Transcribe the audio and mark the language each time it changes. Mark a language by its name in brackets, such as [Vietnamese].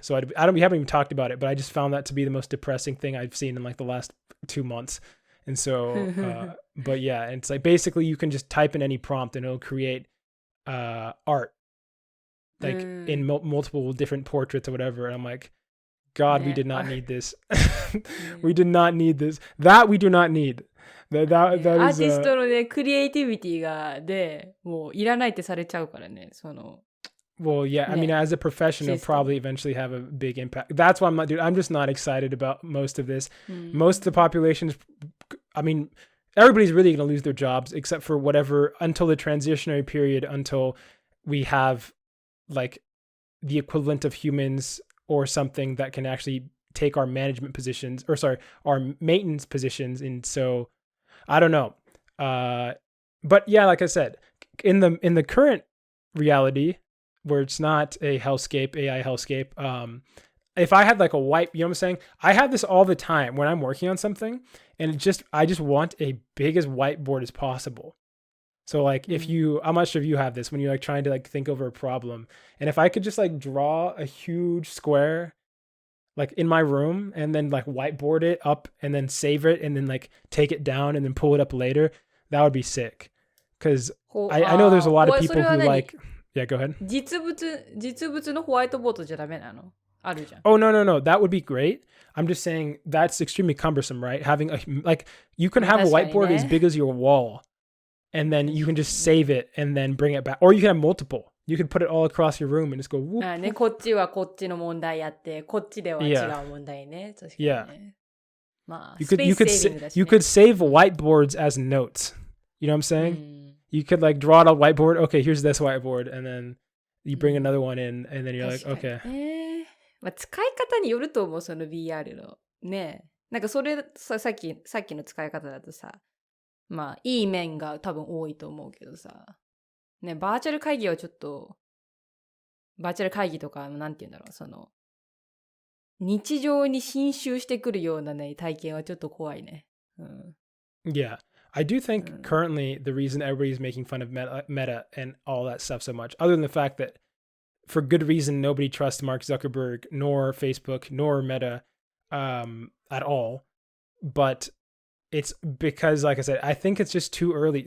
[English] So we haven't even talked about it, but I just found that to be the most depressing thing I've seen in like the last 2 months. And so, but yeah, it's like basically you can just type in any prompt and it'll create art, like in multiple different portraits or whatever. And I'm like, God, we did not need this. We did not need this. That we do not need. That is [Japanese] アーティストのね、クリエイティビティがでもういらないってされちゃうからね、その。 [English] Well, yeah, I mean, as a professional, probably eventually have a big impact. That's why I'm just not excited about most of this. Most of the population I mean, everybody's really going to lose their jobs except for whatever, until the transitionary period, until we have like the equivalent of humans or something that can actually take our management positions, or sorry, our maintenance positions. And so I don't know. But yeah, like I said, in the current reality where it's not a hellscape, AI hellscape, if I had like a white, you know what I'm saying? I have this all the time when I'm working on something, and I just want a big as whiteboard as possible. So like I'm not sure if you have this when you're like trying to like think over a problem, and if I could just like draw a huge square like in my room and then like whiteboard it up and then save it and then like take it down and then pull it up later, that would be sick. Because I know there's a lot of people who like, yeah, go ahead. [Japanese] 実物のホワイトボードじゃダメなの？あるじゃん。 [English] Oh, no. That would be great. I'm just saying that's extremely cumbersome, right? Having like you can have a whiteboard as big as your wall, and then you can just save it and then bring it back. Or you can have multiple. You can put it all across your room and just go whoop. [Japanese] ね、こっちはこっちの問題やって、こっちでは違う問題ね。確かにね。 [English] Yeah. まあ、 you could save whiteboards as notes. You know what I'm saying? You could like draw out a whiteboard. Okay, here's this whiteboard, and then you bring another one in, and then you're like, okay. [Japanese] まあ、使い方によると思う、その VR の。ね。なんかそれさっきの使い方だとさ、まあ、いい面が多分多いと思うけどさ。ね、バーチャル会議はちょっと、バーチャル会議とか、なんて言うんだろう、その、日常に侵襲してくるようなね、体験はちょっと怖いね。うん。 [English] Yeah. I do think currently the reason everybody's making fun of meta and all that stuff so much, other than the fact that for good reason nobody trusts Mark Zuckerberg nor Facebook nor Meta at all, but it's because, like I said, I think it's just too early.